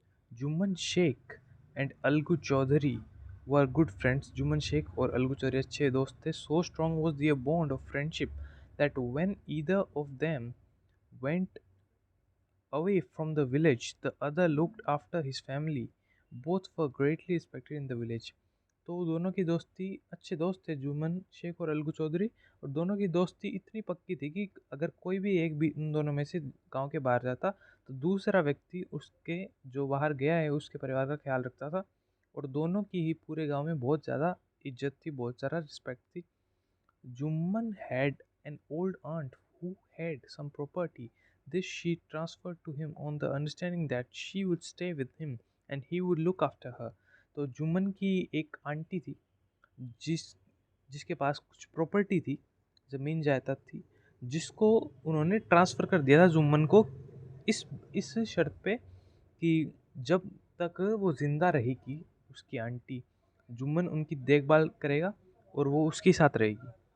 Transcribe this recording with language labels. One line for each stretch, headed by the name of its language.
English: Jumman Shaikh and Algu Chaudhary were good friends.
Hindi: Jumman Sheikh और अलगू चौधरी अच्छे दोस्त थे।
English: So strong was their bond of friendship that when either of them went away from the village, the other looked after his family. Both were greatly respected in the village.
Hindi: तो दोनों की दोस्ती, अच्छे दोस्त थे जुम्मन शेख और अलगू चौधरी, और दोनों की दोस्ती इतनी पक्की थी कि अगर कोई भी एक भी उन दोनों में से गांव के बाहर जाता तो दूसरा व्यक्ति उसके जो बाहर गया है उसके परिवार का ख्याल रखता था। और दोनों की ही पूरे गांव में बहुत ज़्यादा इज्जत थी, बहुत ज़्यादा रिस्पेक्ट थी।
English: Juman had an old aunt who had some property. This she transferred to him on the understanding that she would stay with him and he would look after her.
Hindi: तो जुम्मन की एक आंटी थी जिस जिसके पास कुछ property थी, ज़मीन जायदाद थी, जिसको उन्होंने ट्रांसफ़र कर दिया था जुम्मन को, इस इस शर्त पे कि जब तक वो ज़िंदा रहेगी उसकी आंटी, जुम्मन उनकी देखभाल करेगा और वो उसके साथ रहेगी।